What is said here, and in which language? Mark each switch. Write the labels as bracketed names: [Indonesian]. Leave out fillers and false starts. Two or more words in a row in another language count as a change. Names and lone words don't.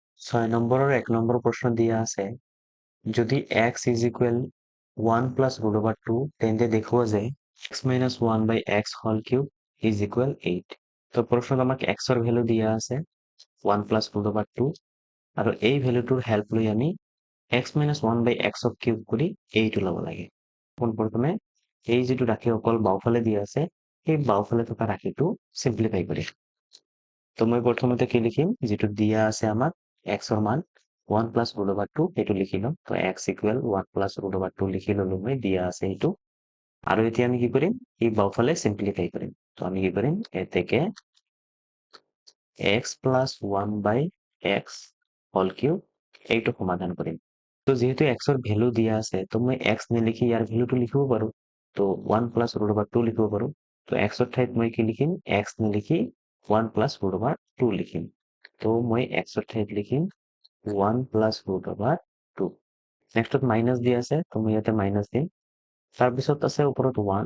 [Assamese] 6 নম্বৰৰ 1 নম্বৰ প্ৰশ্ন দিয়া আছে যদি [English] x is equal 1 plus root over 2 [Assamese] তেন্তে দেখুৱা যে [English] x minus 1 by x whole cube is equal 8 [Assamese] তো প্ৰশ্নত আমাক x ৰ ভ্যালু দিয়া আছে [English] 1 plus root over 2 [Assamese] আৰু এই ভ্যালুটোৰ হেল্প লৈ আমি [English] x minus 1 by x of cube [Assamese] কৰি এইটো ল'ব লাগে পোনপ্ৰথমে এই যেটো ৰাশি অকল বাওফালে দিয়া আছে এই বাওফালে থকা ৰাশিটো সিম্পলিফাই কৰিম তো মই প্ৰথমতে কি লিখিম যেটো দিয়া আছে আমাক x ৰ মান [English] 1 plus root over 2 [Assamese] এইটো লিখি লম তো [English] x equal 1 plus root over 2 [Assamese] লিখি ললো মই দিয়া আছে এইটো আৰু এতিয়া আমি কি কৰিম এই বাওফালে সিম্পলিফাই কৰিম তো আমি কি কৰিম এতেকে [English] x plus 1 by x whole cube [Assamese] এইটো সমাধান কৰিম তো যেহেতু x ৰ ভ্যালু দিয়া আছে তো মই x নিলিখি ইয়াৰ ভ্যালুটো লিখিব পাৰো তো [English] 1 plus root over 2 [Assamese] লিখিব পাৰো তো x ৰ ঠাইত মই কি লিখিম x নিলিখি [English] 1 plus root over 2 [Assamese] লিখিম তো মই x ৰ ঠাইত লিখিম [English] 1 plus root over 2 [Assamese] নেক্সটত মাইনাস দিয়া আছে তো মই ইয়াতে মাইনাস দিম তাৰ পিছত আছে ওপৰত